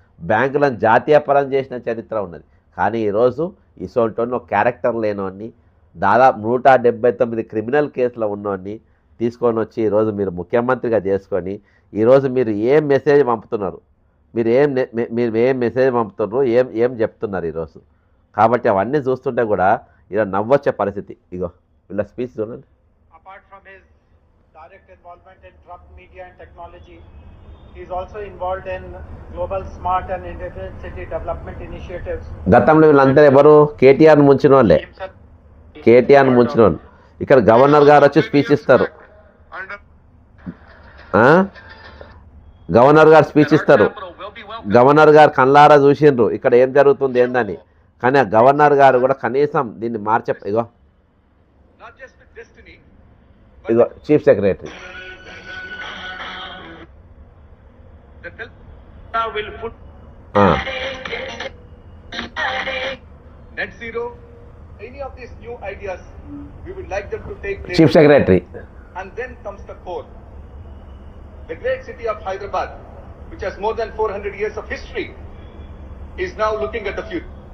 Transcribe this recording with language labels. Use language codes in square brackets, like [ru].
[te] బ్యాంకులను జాతీయపరం చేసిన చరిత్ర ఉన్నది. కానీ ఈరోజు ఇసోంటోని ఒక క్యారెక్టర్ లేనోని, దాదాపు 179 క్రిమినల్ కేసులో ఉన్నోని తీసుకొని వచ్చి ఈరోజు మీరు ముఖ్యమంత్రిగా చేసుకొని ఈరోజు మీరు ఏం మెసేజ్ పంపుతున్నారు, మీరు ఏం మెసేజ్ పంపుతున్నారు, ఏం చెప్తున్నారు ఈరోజు. కాబట్టి అవన్నీ చూస్తుంటే కూడా ఇలా నవ్వొచ్చే పరిస్థితి. ఇగో వీళ్ళ స్పీచ్ చూడండి. [en] Apart from his direct involvement in Trump media and technology, he is also involved in global smart and intelligent city development initiatives. [te] గతంలో వీళ్ళంతా ఎవరు? కేటీఆర్ ముంచిన వాళ్ళే. కేటీఆర్ ముంచిన వాళ్ళు. ఇక్కడ గవర్నర్ గారు వచ్చి స్పీచ్ ఇస్తారు. గవర్నర్ గారు స్పీచ్ ఇస్తారు. గవర్నర్ గారు కళ్ళారా చూసిండ్రు ఇక్కడ ఏం జరుగుతుంది ఏందని. కానీ ఆ గవర్నర్ గారు కూడా కనీసం దీన్ని ఇగో chief secretary chief secretary [en] and then comes the core. The great city of Hyderabad, which has more than 400 years of history, is now looking at the future.